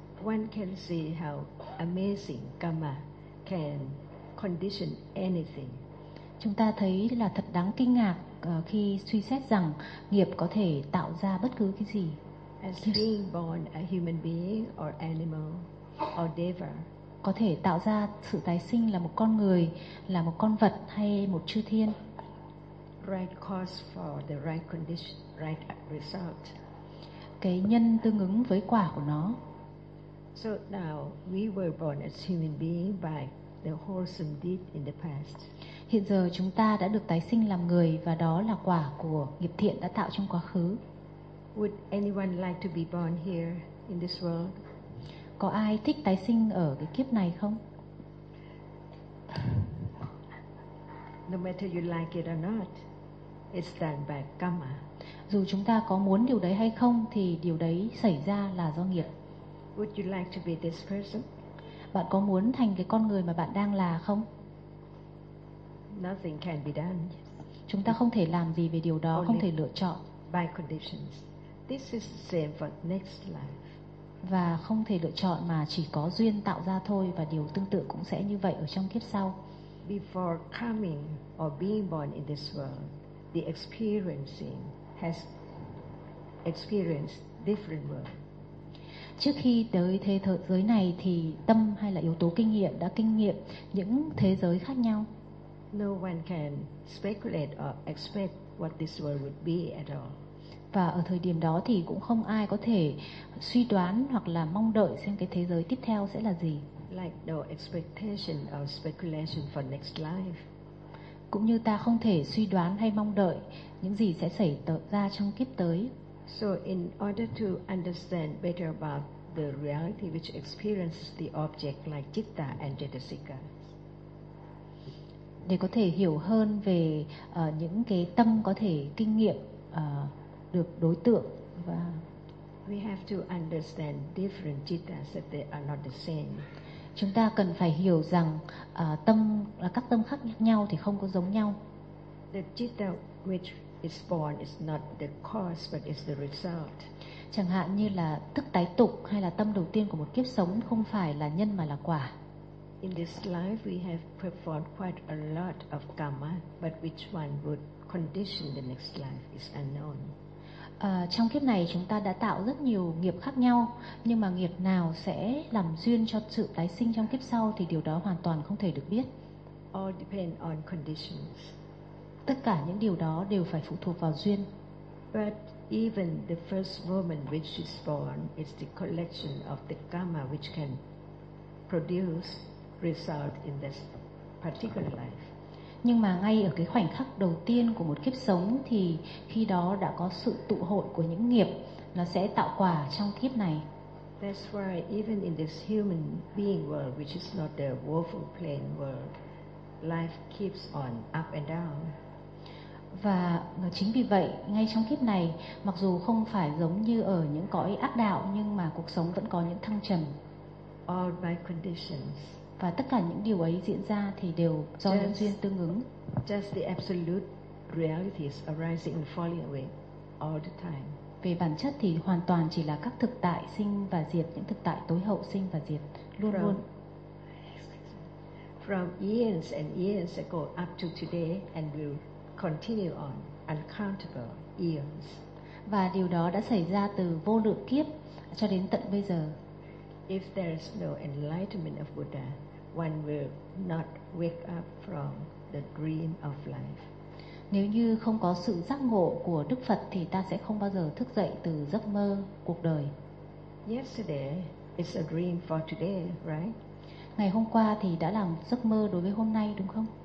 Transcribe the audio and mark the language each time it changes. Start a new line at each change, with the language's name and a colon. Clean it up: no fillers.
English: One can see how amazing karma can condition anything.
Vietnamese: Chúng ta thấy là thật đáng kinh ngạc khi suy xét rằng nghiệp có thể tạo ra bất cứ cái gì.
English: As yes. Being born a human being or animal or deva.
Vietnamese: Có thể tạo ra sự tái sinh là một con người, là một con vật hay một chư thiên.
English: Right cause for the right condition, right result.
Vietnamese: Cái nhân tương ứng với quả của nó.
English: So now we were born as human being by the wholesome deed in the past.
Vietnamese: Hiện giờ chúng ta đã được tái sinh làm người và đó là quả của nghiệp thiện đã tạo trong quá khứ.
English: Would anyone like to be born here in this world?
Vietnamese: Có ai thích tái sinh ở cái kiếp này không?
English: No matter you like it or not, it's done by karma.
Vietnamese: Dù chúng ta có muốn điều đấy hay không thì điều đấy xảy ra là do nghiệp.
English: Would you like to be this person?
Vietnamese: Bạn có muốn thành cái con người mà bạn đang là không?
English: Nothing can be done.
Vietnamese: Chúng ta không thể làm gì về điều đó,
English: only
Vietnamese: không thể lựa chọn.
English: By conditions. This is the same for next life.
Vietnamese: Và không thể lựa chọn mà chỉ có duyên tạo ra thôi và điều tương tự cũng sẽ như vậy ở trong kiếp sau.
English: Before coming or being born in this world, the experiencing has experienced different world.
Vietnamese: Trước khi tới thế giới này thì tâm hay là yếu tố kinh nghiệm đã kinh nghiệm những thế giới khác nhau.
English: No one can speculate or expect what this world would be at all.
Vietnamese: Và ở thời điểm đó thì cũng không ai có thể suy đoán hoặc là mong đợi xem cái thế giới tiếp theo sẽ là gì.
English: Like no expectation or speculation for next life.
Vietnamese: Cũng như ta không thể suy đoán hay mong đợi những gì sẽ xảy ra trong kiếp tới.
English: So in order to understand better about the reality which experiences the object like citta and cetasika.
Vietnamese: Để có thể hiểu hơn về những cái tâm có thể kinh nghiệm được đối tượng và
English: we have to understand different cittas that they are not the same.
Vietnamese: Chúng ta cần phải hiểu rằng tâm là các tâm khác nhau thì không có giống nhau.
English: The citta which is born is not the cause but is the result.
Vietnamese: chẳng hạn như là thức tái tục hay là tâm đầu tiên của một kiếp sống không phải là nhân mà là quả.
English: In this life we have performed quite a lot of karma, but which one would condition the next life is unknown.
Vietnamese: Trong kiếp này chúng ta đã tạo rất nhiều nghiệp khác nhau, nhưng mà nghiệp nào sẽ làm duyên cho sự tái sinh trong kiếp sau thì điều đó hoàn toàn không thể được biết.
English: All depend on conditions.
Vietnamese: Tất cả những điều đó đều phải phụ thuộc vào duyên.
English: But even the first woman which is born is the collection of the karma which can produce result in this particular life.
Vietnamese: Nhưng mà ngay ở cái khoảnh khắc đầu tiên của một kiếp sống thì khi đó đã có sự tụ hội của những nghiệp, nó sẽ tạo quả trong kiếp này.
English: That's why even in this human being world, which is not the woeful plane world, life keeps on up and down.
Vietnamese: Và chính vì vậy, ngay trong kiếp này, mặc dù không phải giống như ở những cõi ác đạo, nhưng mà cuộc sống vẫn có những thăng trầm.
English: All by conditions.
Vietnamese: Và tất cả những điều ấy diễn ra thì đều do nhân duyên tương ứng.
English: Just the absolute realities arising and falling away all the time.
Vietnamese: Về bản chất thì hoàn toàn chỉ là các thực tại sinh và diệt, những thực tại tối hậu sinh và diệt luôn luôn.
English: From years and years ago up to today and will continue on uncountable eons.
Vietnamese: Và điều đó đã xảy ra từ vô lượng kiếp cho đến tận bây giờ.
English: If there is no enlightenment of Buddha, one will not wake up from the dream of life.
Vietnamese: Nếu như không có sự giác ngộ của Đức Phật thì ta sẽ không bao giờ thức dậy từ giấc mơ cuộc đời.
English: Yesterday is a dream for today, right?
Vietnamese: Ngày hôm qua thì đã là giấc mơ đối với hôm nay, đúng không?